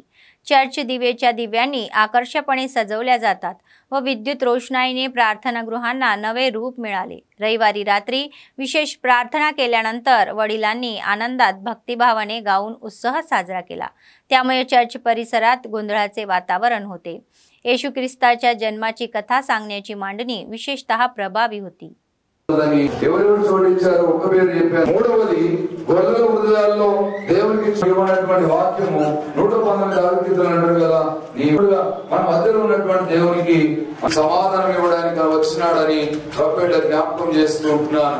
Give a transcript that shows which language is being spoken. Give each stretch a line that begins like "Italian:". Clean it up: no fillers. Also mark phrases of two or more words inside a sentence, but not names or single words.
Marathi: चर्च दिवेच्या दिव्यांनी आकर्षकपणे सजवल्या जातात व विद्युत रोषणाईने प्रार्थनागृहांना नवे रूप मिळाले। रविवारी रात्री विशेष प्रार्थना केल्यानंतर वडिलांनी आनंदात भक्तिभावाने गाऊन उत्सव साजरा केला। त्यामुळे चर्च परिसरात गोंधळाचे वातावरण होते। येशू ख्रिस्ताच्या जन्माची कथा सांगण्याची मांडणी विशेषतः प्रभावी होती।
Telugu: ఎవరెవరు జోడించారు ఒక పేరు చెప్పారు। మూడవది గొర్రెల హృదయాల్లో దేవునికి ఇవ్వనటువంటి వాక్యము 119 ఆకీర్తనలు అంటారు కదా, నీవుగా మన మధ్యలో ఉన్నటువంటి దేవునికి సమాధానం ఇవ్వడానికి వచ్చినాడని ప్రొఫెట్ జ్ఞాపకం చేస్తూ ఉంటున్నాను।